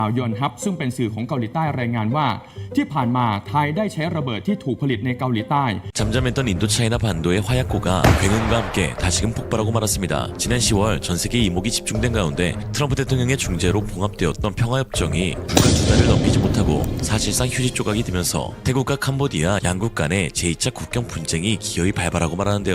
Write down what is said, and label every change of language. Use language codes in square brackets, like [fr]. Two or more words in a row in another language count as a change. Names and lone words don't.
[th] ยนครับซึ่งเป็นสื่อของเกาหลีใต้รายงานว่าที่ผ่านมาไทยได้ใช้ระเบิดที่ถูกผลิตในเกาหลีใต้ [ko] 잠잠했던 인도차이나 반도의 화약고가 굉음과 함께 다시금 폭발하고 말았습니다. 지난 10월 전 세계 이목이 집중된 가운데 트럼프 대통령의 중재로 봉합되었던 평화협정이 불과 2달을 넘기지 못하고 사실상 휴지 조각이 되면서 태국과 캄보디아 양국 간의 제2차 국경 분쟁이 기어이 발발하고 말하는데요.